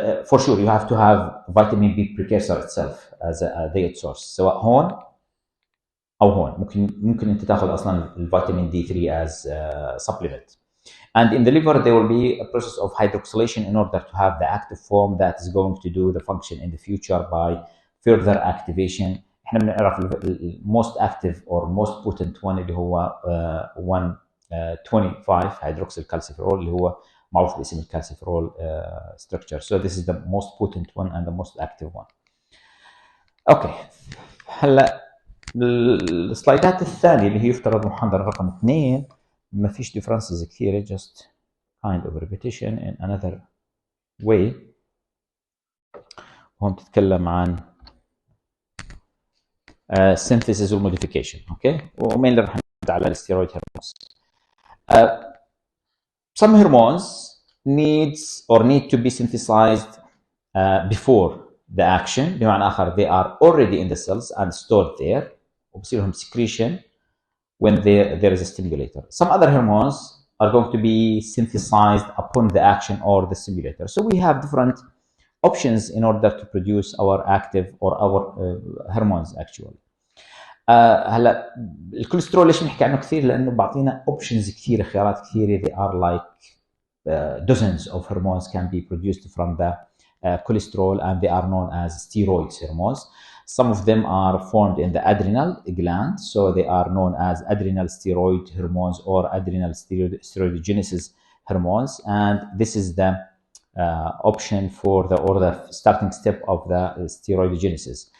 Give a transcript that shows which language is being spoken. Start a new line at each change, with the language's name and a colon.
English: for sure you have to have vitamin B precursor itself as a diet source
Arabic: سواء هون او هون. ممكن انت تاخذ اصلا الفيتامين D3
English: as a supplement. And in the liver there will be a process of hydroxylation in order to have the active form that is going to do the function in the future by further activation.
Arabic: احنا بنعرف
English: most active or most potent one
Arabic: اللي هو 125 hydroxyl calciferol اللي هو معروف باسم الكالسيفرول structure.
English: So this is the most potent one and the most active one.
Arabic: اوكي، هلا السلايدات الثانيه اللي هي يفترض محاضره رقم 2 ما فيش differences كثيره,
English: just kind of repetition in another way.
Arabic: وهم تتكلم عن synthesis والmodification. اوكي, ومين اللي راح نرد على الستيرويد هرمونز.
English: Some hormones need to be synthesized before the action.
Arabic: بمعنى آخر
English: they are already in the cells and stored there
Arabic: وبصير لهم
English: secretion when there is a stimulator. Some other hormones are going to be synthesized upon the action or the stimulator. So we have different options in order to produce our active or our hormones actually.
Arabic: هلا الكوليسترول ليش بنحكي عنه كثير؟ لانه بعطينا options كثيره, خيارات كثيره.
English: They are like dozens of hormones can be produced from the cholesterol and they are known as steroid hormones. Some of them are formed in the adrenal gland, so they are known as adrenal steroid hormones or adrenal steroidogenesis hormones, and this is the option for the starting step of the steroidogenesis.